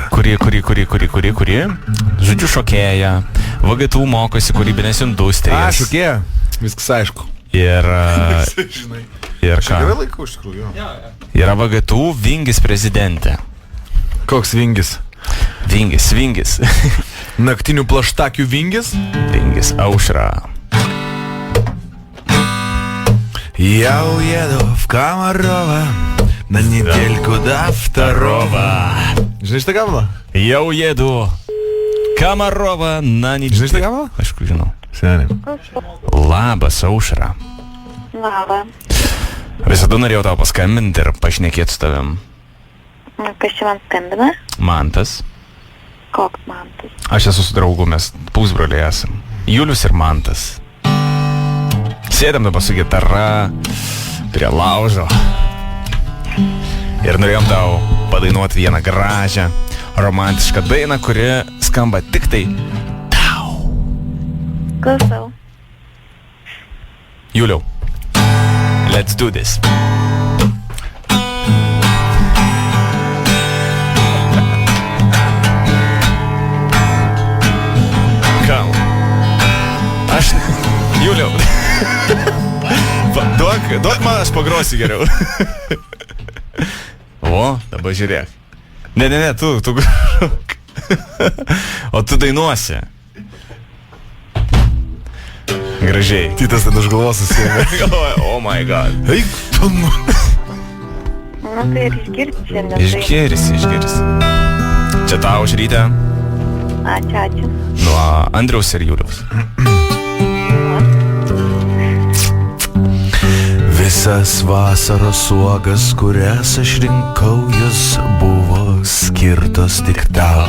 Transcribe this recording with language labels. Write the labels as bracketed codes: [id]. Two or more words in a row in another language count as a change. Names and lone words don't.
[lt] Kuri, žodžiu, šokėja, VGTU mokosi kūrybinės industrijas. Šokėja, viskas aišku. Ir ką? Gerai laikau, iš tikrųjų. Yra VGTU Vingis prezidentė. Koks Vingis? Vingis. Naktinių plaštakių Vingis? Vingis, Aušra. [ru] Я уеду в Комарова на недельку до второго. [lt] Žinai šitą gabalą? [ru] Я еду Комарова на недельку. [lt] Žinai šitą gabalą? Aišku, žinau. Seniai. Labas, Aušra. Labą. Visada norėjau tau paskambinti ir pašnekėti su tavim. Kas čia man skambina? Mantas. Koks Mantas? Aš esu su draugu, mes pusbroliai esam. Julius ir Mantas. Sėdėm dabar su gitara prie laužo. Ir norėjom tau padainuoti vieną gražią, romantišką dainą, kuri skamba tik tai tau. Klausau. Juliau, [en] let's do this. [lt] Gal. Aš... Juliau. Duok man, aš pagrosiu geriau. O, dabar žiūrėk. Ne, tu grok. O tu dainuosi. Gražiai. Titas ten už galvos susėmė. [en] Oh my god. [lt] Eik, tu nu. Nu tai ir išgirsi šiandien. Išgirsi. Čia tau užrytę. Ačiū. Nuo Andriaus ir Juliaus. Visas vasaros uogas, kurias aš rinkau, jos buvo skirtos tik tau.